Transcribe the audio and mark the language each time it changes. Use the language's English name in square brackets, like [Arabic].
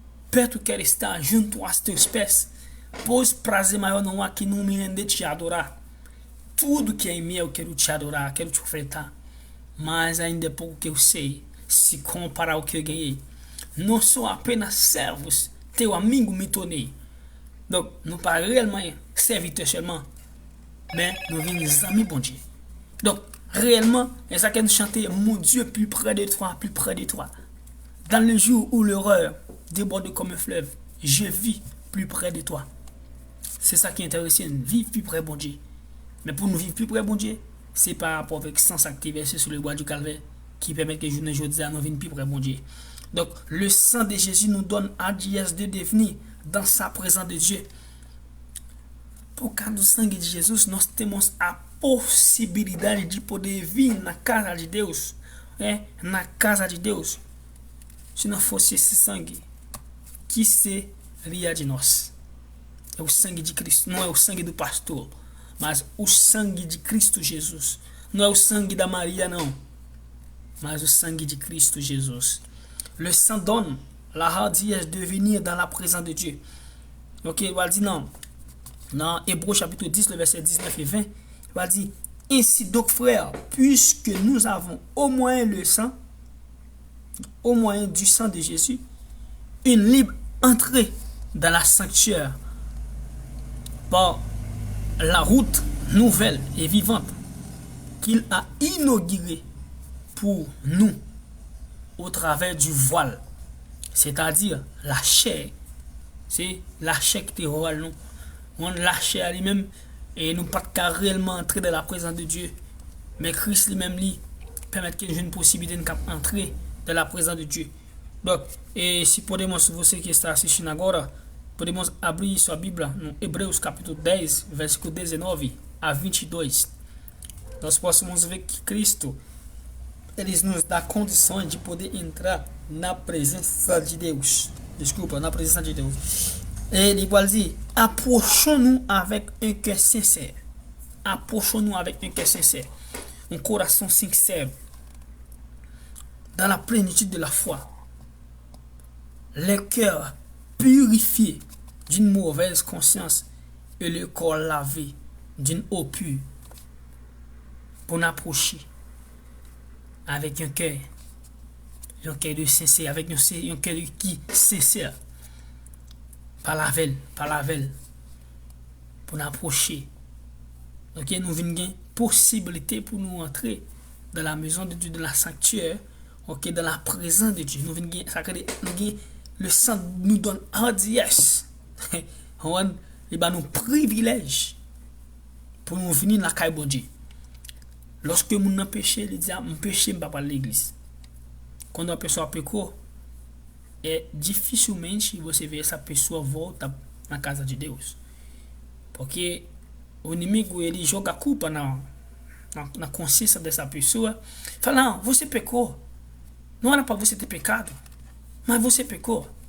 [Portuguese] Perto quer estar junto aos teus pés. Pois prazer maior não há que não me render te adorar. Tudo que é em mim eu quero te adorar, quero te ofertar. Mas ainda é pouco que eu sei, se comparar ao que eu ganhei. Não sou apenas servos, teu amigo me tornei. [French] Donc, nous pas réellement serviteurs seulement, mais nous venons amis bon Dieu. Donc, réellement, c'est ça que nous chantons, mon Dieu, plus près de toi, plus près de toi. Dans le jour où l'horreur déborde comme un fleuve, je vis plus près de toi. C'est ça qui est intéressant, vivre plus près de bon Dieu. Mais pour nous vivre plus près de bon Dieu, c'est par rapport avec sans qui versé sur le bois du calvaire qui permet que je ne jodis à nous venir plus près de bon Dieu. Donc, le sang de Jésus nous donne adresse de devenir dans sa présence de Dieu. [Portuguese] Por causa do sangue de Jesus, nós temos a possibilidade de poder vir na casa de Deus. Na casa de Deus. Se não fosse esse sangue, que seria de nós? É o sangue de Cristo, não é o sangue do pastor, mas o sangue de Cristo Jesus. Não é o sangue da Maria, não. [French] mais le sang de Christ Jésus. Le sang donne la hardiesse de venir dans la présence de Dieu. Ok, il va dire non. Dans Hébreux chapitre 10, le verset 19 et 20, il va dire, ainsi donc frères, puisque nous avons au moyen le sang, au moyen du sang de Jésus, une libre entrée dans la sanctuaire par la route nouvelle et vivante qu'il a inaugurée pour nous au travers du voile, c'est-à-dire la chair. C'est la chair qui te voile nous. On la chair lui-même et nous pas réellement entrer dans la présence de Dieu. Mais Christ lui-même lui permet que j'ai une possibilité d'entrer dans la présence de Dieu. [Portuguese] Donc, et se podemos, você que está assistindo agora, podemos abrir sua Bíblia no Hebreus capítulo 10, versículo 19 a 22. Nós possamos ver que Cristo, ele nos dá condições de poder entrar na presença de Deus. Desculpa, na presença de Deus. Ele igual [French] dit, approchons-nous avec un cœur sincère. Approchons-nous avec un cœur sincère. Un coração sincère. Dans la plénitude de la foi. Le cœur purifié d'une mauvaise conscience et le corps lavé d'une eau pure pour nous approcher avec un cœur de sincère, avec un cœur qui sincère, par la veille, pour nous approcher. Donc nous avons une possibilité pour nous entrer dans la maison de Dieu, dans la sanctuaire, dans la présence de Dieu. Nous avons le sang nous donne hardiesse. Il va nous privilège pour nous venir dans la caille de Dieu. Lorsque nous avons péché, il dit, mon péché ne va pas l'église. Quand une personne a péché, [Portuguese] é dificilmente você vê essa pessoa volta na casa de Deus. Porque o inimigo ele joga a culpa na consciência dessa pessoa. Fala, não, você pecou. Não era para você ter pecado. Mas você pecou.